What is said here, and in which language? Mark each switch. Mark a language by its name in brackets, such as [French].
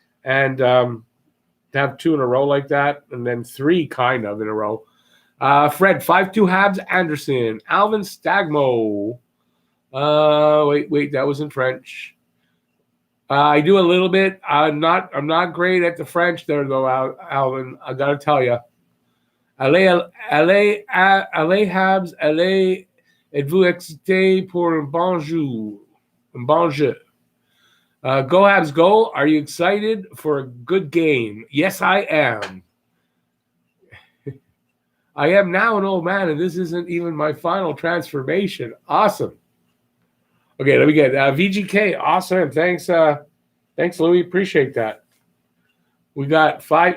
[English] And to have 2 in a row like that, and then 3 kind of in a row. Fred, 5-2 Habs, Anderson. Alvin Stagmo. Wait, that was in French. I do a little bit. I'm not great at the French there, though, Alvin. I got to tell you. [French] Allez, Habs, allez, êtes-vous excité pour un bon jeu? [English] Go Habs, go. Are you excited for a good game? Yes, I am. I am now an old man, and this isn't even my final transformation. Awesome. Okay, let me get VGK. Awesome. Thanks, Louis. Appreciate that. We got 5.